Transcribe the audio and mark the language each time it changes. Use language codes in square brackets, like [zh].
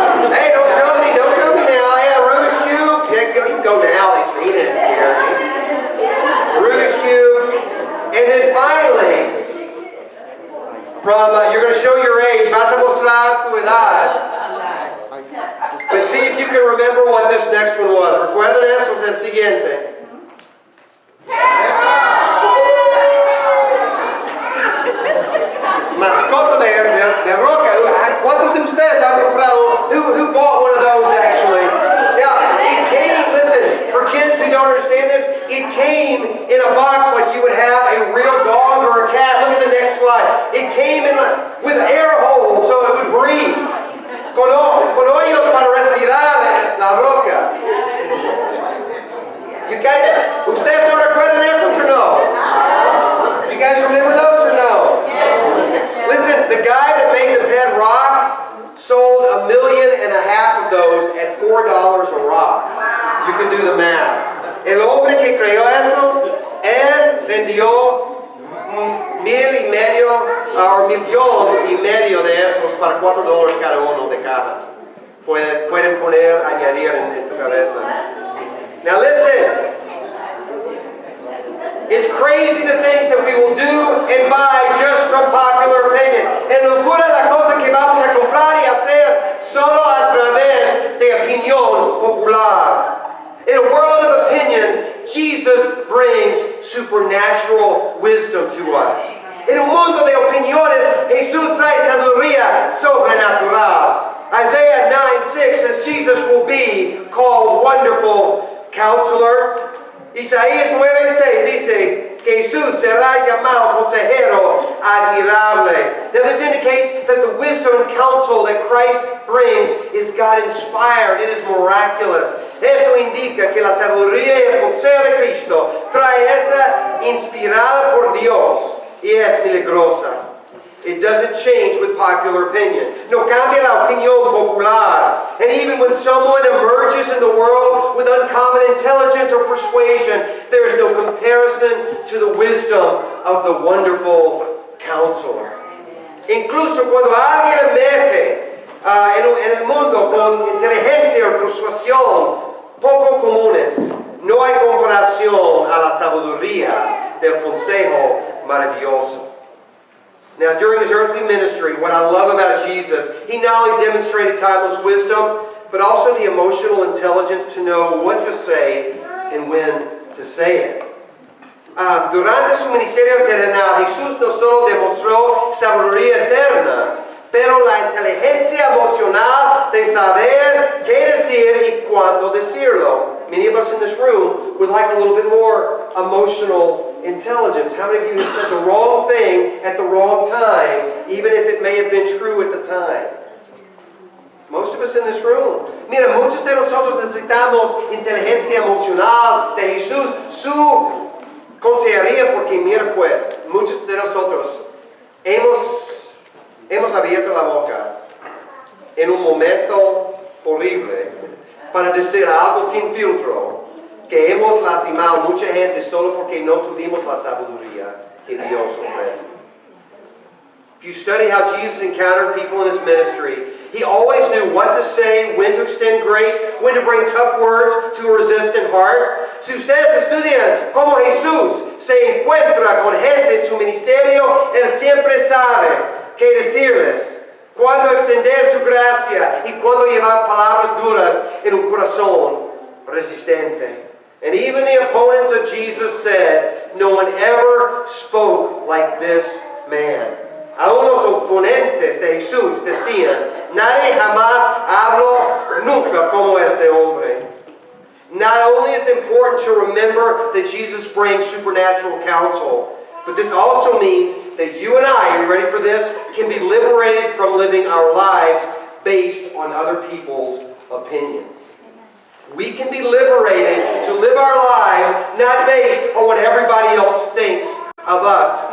[en] Hey, don't jump me now. Yeah, Rubik's Cube. Yeah, you can go now. They've seen it. Rubik's Cube. And then finally, you're going to show your age. [es] Vas a mostrar tu edad. [en] But see if you can remember what this next one was. [es] Recuerden eso, es el siguiente. Mascota de roca. ¿Cuántos de ustedes han comprado? [en] Who bought one of those actually? Yeah, it came, listen, for kids who don't understand this, it came in a box like you would have a real dog or a cat. Look at the next slide. It came with air holes so it would breathe. [es] Con hoyos para respirar la roca. [en] You guys, [es] ustedes no recuerdan esos [en] or no? You guys remember those or no? Listen, the guy that made the pet rock sold 1.5 million of those at $4 a rock. You can do the math. [es] El hombre que creó eso, él vendió 1.5 million o 1.5 million de esos para $4 cada uno de caja. Pueden añadir en su cabeza. [en] Now listen. It's crazy the things that we will do and buy just from popular opinion. [es] Es locura la cosa que vamos a comprar y hacer solo a través de opinión popular. [en] In a world of opinions, Jesus brings supernatural wisdom to us. [es] En un mundo de opiniones, Jesús trae sabiduría sobrenatural. [en] Isaiah 9:6 says Jesus will be called Wonderful Counselor. [es] Isaías 9:6 dice que Jesús será llamado Consejero Admirable. [en] Now this indicates that the wisdom and counsel that Christ brings is God-inspired. It is miraculous. [es] Eso indica que la sabiduría y el consejo de Cristo trae esta inspirada por Dios y es milagrosa. [en] It doesn't change with popular opinion. [es] No cambia la opinión popular. [en] And even when someone emerges in the world with uncommon intelligence or persuasion, there is no comparison to the wisdom of the wonderful counselor. [es] Incluso cuando alguien emerge en el mundo con inteligencia o persuasión poco comunes, no hay comparación a la sabiduría del consejo maravilloso. [en] Now, during his earthly ministry, what I love about Jesus, he not only demonstrated timeless wisdom, but also the emotional intelligence to know what to say and when to say it. [es] Durante su ministerio terrenal, Jesús no solo demostró sabiduría eterna, pero la inteligencia emocional de saber qué decir y cuándo decirlo. [en] Many of us in this room would like a little bit more emotional intelligence. How many of you have said the wrong thing at the wrong time, even if it may have been true at the time? Most of us in this room. [es] Mira, muchos de nosotros necesitamos inteligencia emocional de Jesús, su consejería, porque mira pues, muchos de nosotros hemos abierto la boca en un momento horrible para decir algo sin filtro, que hemos lastimado a mucha gente solo porque no tuvimos la sabiduría que Dios ofrece. [en] If you study how Jesus encountered people in his ministry, he always knew what to say, when to extend grace, when to bring tough words to a resistant heart. [es] Si ustedes estudian cómo Jesús se encuentra con gente en su ministerio, él siempre sabe qué decirles, cuándo extender su gracia y cuándo llevar palabras duras en un corazón resistente. [en] And even the opponents of Jesus said, no one ever spoke like this man. [es] Aún los oponentes de Jesús decían, nadie jamás habló nunca como este hombre. [en] Not only is it important to remember that Jesus brings supernatural counsel, but this also means that you and I, are you ready for this, can be liberated from living our lives based on other people's opinions. We can be liberated to live our lives not based on what everybody else thinks of us.